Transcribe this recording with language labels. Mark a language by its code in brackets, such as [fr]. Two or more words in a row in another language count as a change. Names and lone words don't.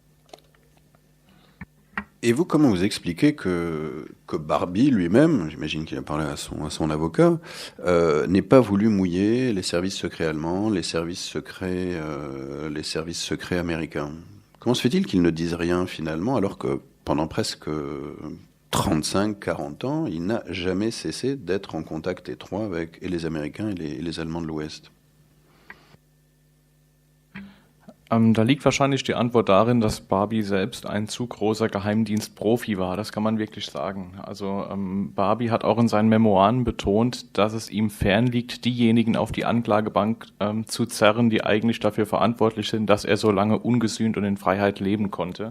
[fr] Et vous, comment vous expliquez que Barbie lui-même, j'imagine qu'il a parlé à son avocat, n'ait pas voulu mouiller les services secrets allemands, les services secrets américains? Comment se fait-il qu'ils ne disent rien finalement, alors que pendant presque 35-40 ans, il n'a jamais cessé d'être en contact étroit avec les Américains et les Allemands de l'Ouest? [de] Da liegt wahrscheinlich die Antwort darin, dass Barbie selbst ein zu großer Geheimdienstprofi war. Das kann man wirklich sagen. Also Barbie hat auch in seinen Memoiren betont, dass es ihm fernliegt, diejenigen auf die Anklagebank zu zerren, die eigentlich dafür verantwortlich sind, dass er so lange ungesühnt und in Freiheit leben konnte.